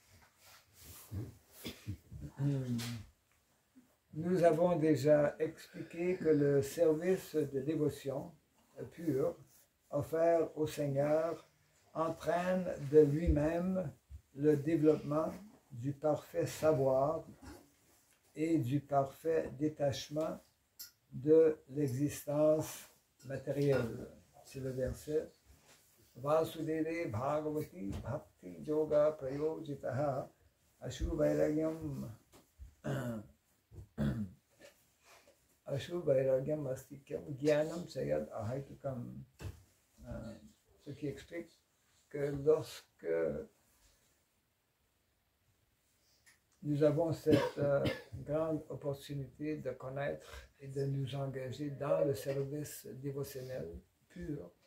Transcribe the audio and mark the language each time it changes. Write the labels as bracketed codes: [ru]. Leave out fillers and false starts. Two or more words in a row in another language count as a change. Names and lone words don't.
[fr] Nous avons déjà expliqué que le service de dévotion pure offert au Seigneur entraîne de lui-même le développement du parfait savoir et du parfait détachement de l'existence matérielle. C'est le verset [sa] Vasudeve Bhagavati Bhakti Yoga Prayojitaha Ashubhairagyam Ashubhairagyam Astikyam Gyanam Sayad Ahaitukam. [fr] Ce qui explique que lorsque nous avons cette grande opportunité de connaître et de nous engager dans le service dévotionnel pur,